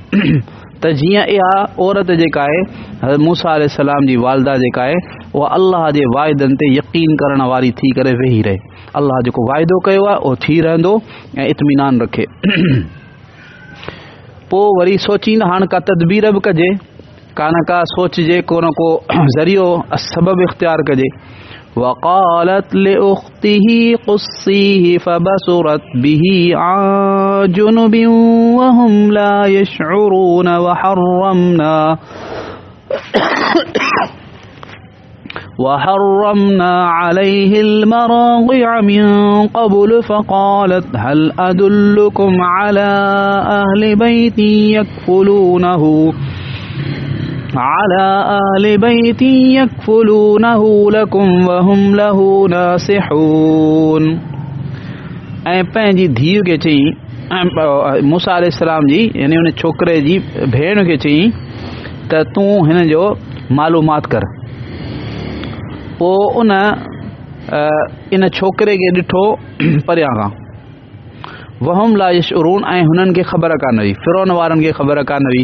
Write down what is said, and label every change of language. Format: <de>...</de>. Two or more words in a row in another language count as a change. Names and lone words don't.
<sd>त जीअं इहा औरत जेका आहे हज़रत मूसा अलैहिस्सलाम जी वालिदा जेका आहे उहा अल्लाह जे वाइदनि ते यकीन करण वारी थी करे वेही रहे, अल्लाह जेको वाइदो कयो आहे उहो थी रहंदो ऐं इत्मीनान रखे। पोइ वरी सोचींदा हाणे का तदबीर बि कजे, का न का सोचजे, को न को ज़रियो सबब इख्तियार कजे।</sd> <ar>وقالت لأخته قصيه فبصرت به عن جنب وهم لا يشعرون وحرمنا عليه المراضع من قبل فقالت هل أدلكم على أهل بيت يكفلونه لكم وهم له ناصحون।</ar> <sd>ऐं पंहिंजी धीउ खे चई, मूसा अलैहिस्सलाम जी यानी उन छोकिरे जी भेण खे चई त तूं हिन जो मालूमात कर। पोइ उन इन छोकिरे खे ॾिठो परियां खां,</sd> <ar>وهم لا يشعرون,</ar> <sd>ऐं हुननि खे ख़बर कान हुई, फिरौन वारनि खे ख़बर कान हुई।</sd>